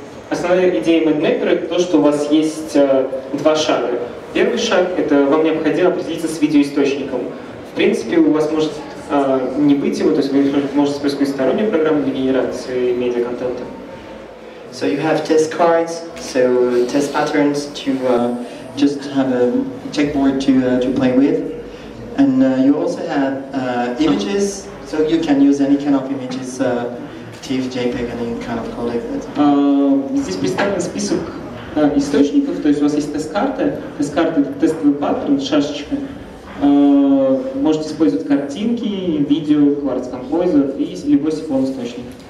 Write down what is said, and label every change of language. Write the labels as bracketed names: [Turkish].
[Russian] Основная идея MadMapper — это то, что у вас есть 2 шага. Первый шаг — это вам необходимо определиться с видеоисточником. В принципе, у вас может не быть его, то есть вы можете использовать стороннюю программу для генерации медиа-контента. [English] So you have test cards, so test patterns to just have a checkboard to play with. And you also have images, so you can use any kind of images, TIFF, JPEG, any kind of codec. [Russian] Здесь представлен список источников, то есть у вас есть тест-карта это тестовый паттерн, шашечка. Можете использовать картинки, видео, Quartz Composer и любой Syphon источник.